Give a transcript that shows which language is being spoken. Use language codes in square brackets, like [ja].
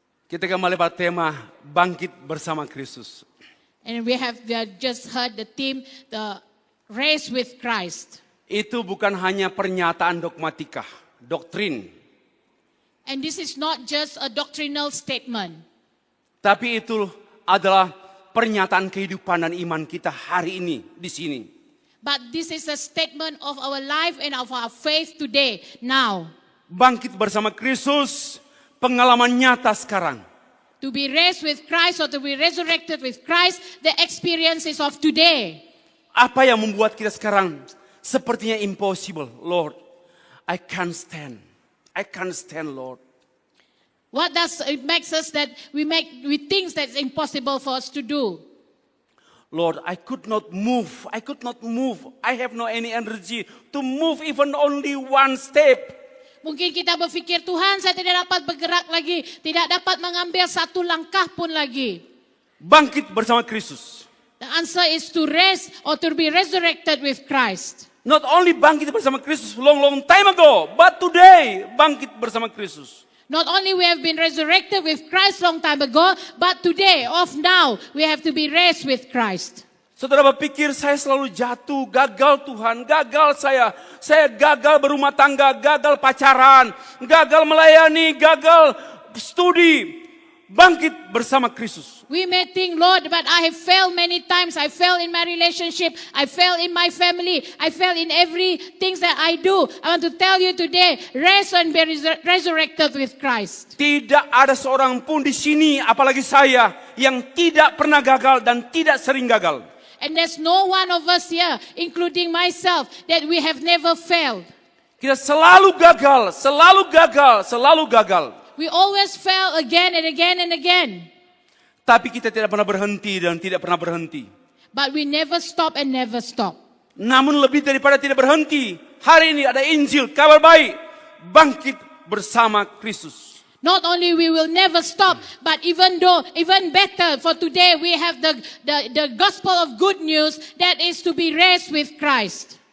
[id] Kita kembali pada tema bangkit bersama Kristus. [en] And we have just heard the theme, the race with Christ. [id] Itu bukan hanya pernyataan dogmatika, doktrin. [en] And this is not just a doctrinal statement. [id] Tapi itu adalah pernyataan kehidupan dan iman kita hari ini di sini. [en] But this is a statement of our life and of our faith today, now. [id] Bangkit bersama Kristus, pengalaman nyata sekarang. [en] To be raised with Christ or to be resurrected with Christ, the experiences of today. [id] Apa yang membuat kita sekarang sepertinya [en] impossible, Lord? I can't stand. I can't stand, Lord. What does it makes us that we think that's impossible for us to do? Lord, I could not move. I could not move. I have no any energy to move even only one step. [id] Mungkin kita berfikir, Tuhan, saya tidak dapat bergerak lagi, tidak dapat mengambil satu langkah pun lagi. Bangkit bersama Kristus. [en] The answer is to raise or to be resurrected with Christ. Not only [id] bangkit bersama Kristus [en] long time ago, but today bangkit bersama Kristus. Not only we have been resurrected with Christ long time ago, but today, of now, we have to be raised with Christ. [id] Saudara berpikir saya selalu jatuh, gagal Tuhan, gagal saya gagal berumah tangga, gagal pacaran, gagal melayani, gagal studi. Bangkit bersama Kristus. [en] We may think, Lord, but I have failed many times. I failed in my relationship. I failed in my family. I failed in everything that I do. I want to tell you today, rise and be resurrected with Christ. [id] Tidak ada seorang pun di sini, apalagi saya, yang tidak pernah gagal dan tidak sering gagal. [en] And there's no one of us here, including myself, that we have never failed. [id] Kita selalu gagal, selalu gagal, selalu gagal. [en] We always fail again and again and again. [id] Tapi kita tidak pernah berhenti dan tidak pernah berhenti. [en] But we never stop and never stop. [id] Namun lebih daripada tidak berhenti, hari ini ada Injil, kabar baik, bangkit bersama Kristus. [en] Not only we will never stop, but even better, for today we have the gospel of good news that is to be raised with Christ.